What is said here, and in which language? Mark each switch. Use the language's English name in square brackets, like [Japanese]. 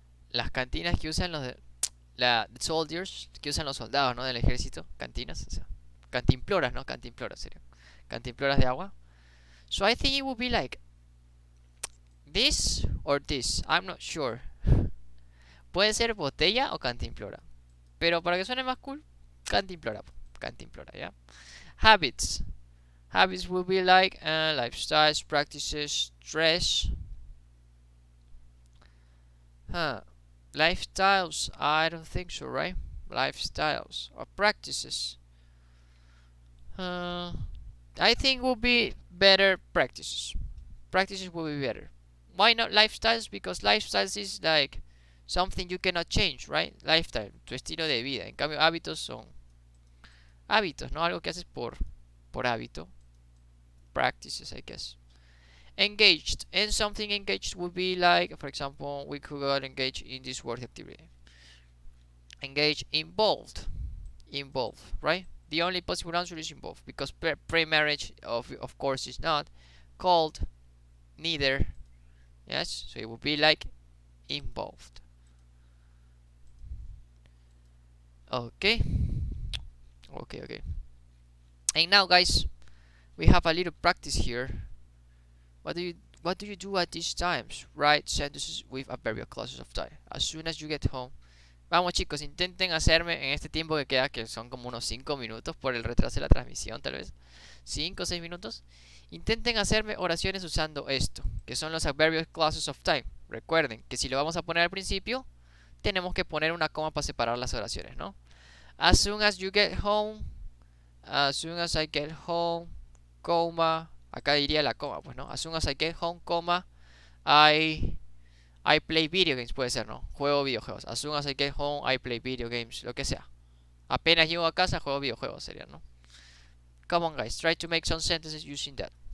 [Spanish] Las cantinas que usan los soldiers, que usan los soldados, ¿no? Del ejército, cantinas, o sea, cantimploras, ¿no? Cantimploras sería. Cantimploras de agua. [English] So I think it would be like this or this. I'm not sure. [Spanish] Puede ser botella o cantimplora. Pero para que suene más cool, cantimplora. Cantimplora, ¿ya? Habits. [English] Habits will be like lifestyles, practices, dress. Lifestyles, I don't think so, right? Lifestyles or practices. I think will be better practices. Practices will be better. Why not lifestyles? Because lifestyles is like something you cannot change, right? [Spanish] Lifestyle, tu estilo de vida. En cambio, hábitos son hábitos, ¿no? Algo que haces por hábito. [English] Practices, I guess. Engaged. And something engaged would be like, for example, we could go engage in this work activity. Engage, involved. Involved, right? The only possible answer is involved, because pre-marriage, of course, is not called neither. Yes, so it would be like involved. Okay. And now, guys, we have a little practice here. What do you do at these times? Write sentences with adverbial clauses of time. As soon as you get home. [Spanish] Vamos, chicos, intenten hacerme en este tiempo que queda, que son como unos 5 minutos por el retraso de la transmisión, tal vez 5 o 6 minutos. Intenten hacerme oraciones usando esto, que son los [English] adverbial clauses of time. [Spanish] Recuerden que si lo vamos a poner al principio, tenemos que poner una coma para separar las oraciones, ¿no? [English] As soon as you get home, as soon as I get home, coma, [Spanish] acá diría la coma, pues, ¿no? [English] As soon as I get home, coma, I play video games, [Spanish] puede ser, ¿no? Juego videojuegos. [English] As soon as I get home, I play video games, [Spanish] lo que sea. Apenas llego a casa, juego videojuegos, sería, ¿no? [English] Come on, guys, try to make some sentences using that.